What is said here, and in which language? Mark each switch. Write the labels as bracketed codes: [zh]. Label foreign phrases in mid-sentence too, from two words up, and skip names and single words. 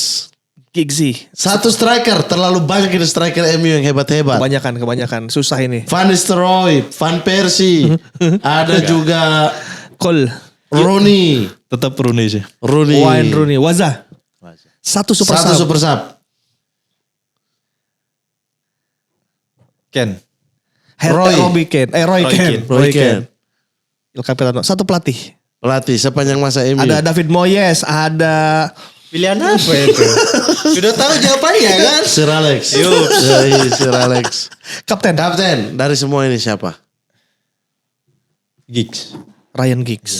[id] Giggsy. Satu striker, terlalu banyak ini striker MU yang hebat-hebat. Kebanyakan. Susah ini. Van Nistelrooy, Van Persie, ada juga Cole. Rooney. Tetap Rooney sih. Wayne Rooney. Waza. Satu super Satu sub. [en] super sub. [id] Ken. Roy Keane. Roy Keane. Il Capitano. Satu pelatih. Pelatih sepanjang masa MU. Ada David Moyes. Ada... Pilihan apa itu? Sudah tahu jawabannya kan? Sir Alex. Sir Alex. Kapten. Dari semua ini siapa? Giggs. Ryan Giggs.